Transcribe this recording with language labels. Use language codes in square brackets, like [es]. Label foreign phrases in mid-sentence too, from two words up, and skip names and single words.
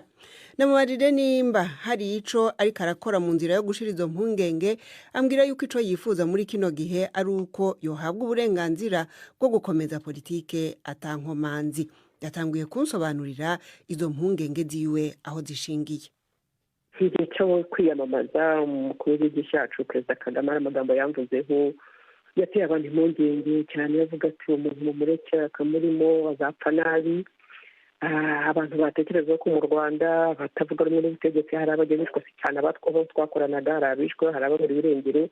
[rn] Namubarire nimba hari ico ariko arakora mu nzira yo gushira izo mpungenge, ambwira yuko ico yifuza muri kino gihe ari uko yohabwa uburenganzira bwo gukomeza politike atankomanzi. Yatanguye kunsobanurira izo mpungenge ziwe aho zishingiye. [rw] Igihe cyo kwiyamamaza umukuru w'igihugu cyacu Perezida Kagame amagambo yamvuzeho yateye abantu impungenge cyane, yavuga ati umuntu mumureke akamurimo azapfa nabi. Abantu batekereza ko mu Rwanda batavuga rumwe n'ubutegetsi hari abagenzwe cyane abatwaho twakoranaga, hari abishwe, hari ababura irengero.